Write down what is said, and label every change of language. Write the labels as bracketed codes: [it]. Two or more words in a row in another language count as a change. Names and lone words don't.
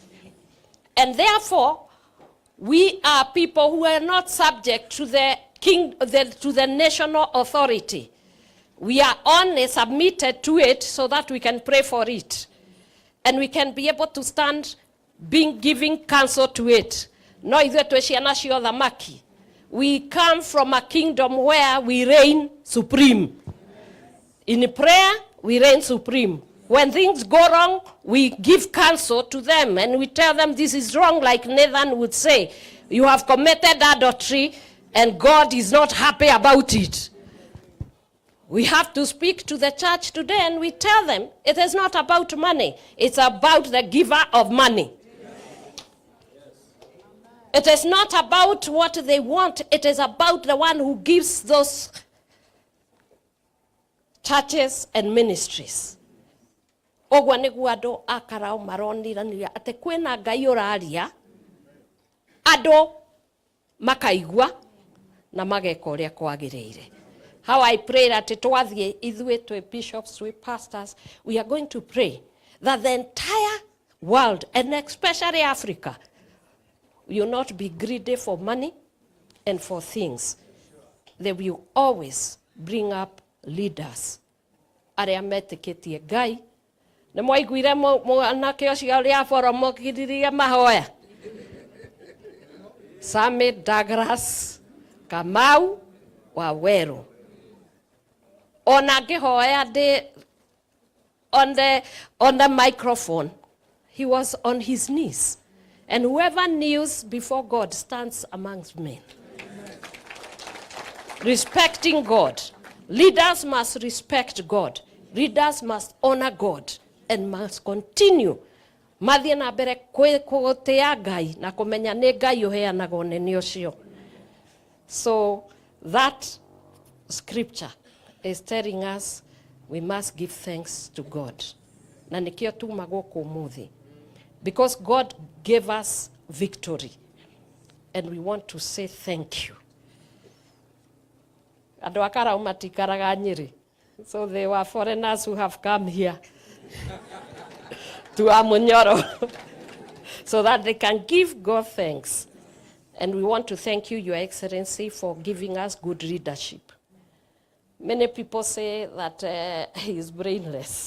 [en] And therefore, we are people who are not subject to the national authority. We are only submitted to it so that we can pray for it. And we can be able to stand giving counsel to it. [ki] No ithuĩ twĩ ciana cia ũthamaki. [en] We come from a kingdom where we reign supreme. In prayer, we reign supreme. When things go wrong, we give counsel to them and we tell them this is wrong, like Nathan would say. You have committed adultery and God is not happy about it. We have to speak to the church today and we tell them it is not about money. It's about the giver of money. It is not about what they want. It is about the one who gives those churches and ministries. [ki] Ogwa nĩguo andũ a Karau maronirania atĩ kwĩna Ngai ũraria, andũ makaigua na mageka ũrĩa kwagĩrĩire. [en] How I pray that [ki] twathiĩ ithuĩ twĩ bishops, twĩ pastors, [en] we are going to pray that the entire world, and especially Africa, will not be greedy for money and for things. They will always bring up leaders. [ki] Arĩa metĩkĩtie Ngai. Nĩ mwaiguire mwanake ũcio ũrĩa aboromokithirie mahoya. [en] Same Douglas Kamau Waweru. [ki] Ona ngĩhoya [en] on the microphone, he was on his knees. And whoever kneels before God stands amongst men. Respecting God. Leaders must respect God. Leaders must honor God and must continue. [ki] Mathiĩ na mbere kũgũtĩa Ngai na kũmenya nĩ Ngai ũheanaga ũnene ũcio. [en] So that scripture is telling us we must give thanks to God. [ki] Na nĩkĩo tuma gũkũ ũmũthĩ. [en] Because God gave us victory. And we want to say thank you. [ki] Andũ a Karau matikaraga Nyeri. [en] So they were foreigners who have come here to Amunyoro so that they can give God thanks. And we want to thank you, Your Excellency, for giving us good leadership. Many people say that he is brainless.